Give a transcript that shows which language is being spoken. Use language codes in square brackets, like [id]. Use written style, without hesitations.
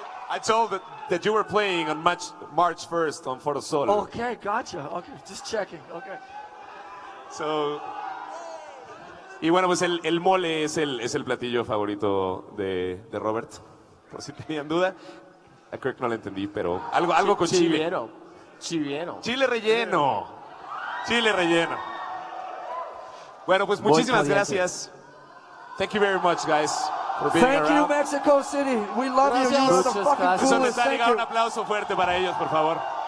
[en] I told that you were playing on March 1st on Foro Sol. Okay, gotcha. Okay, just checking. Okay. [es] So, y bueno, pues el mole es el platillo favorito de Robert, por si tenían duda. A Kirk no le entendí, pero algo con chile. Chile relleno. Chile relleno. Bueno, pues muchísimas gracias. [en] Thank you very much, guys, for being Thank around. you, Mexico City. We love you. You are the fucking coolest. [es] Metallica, un aplauso fuerte para ellos, por favor.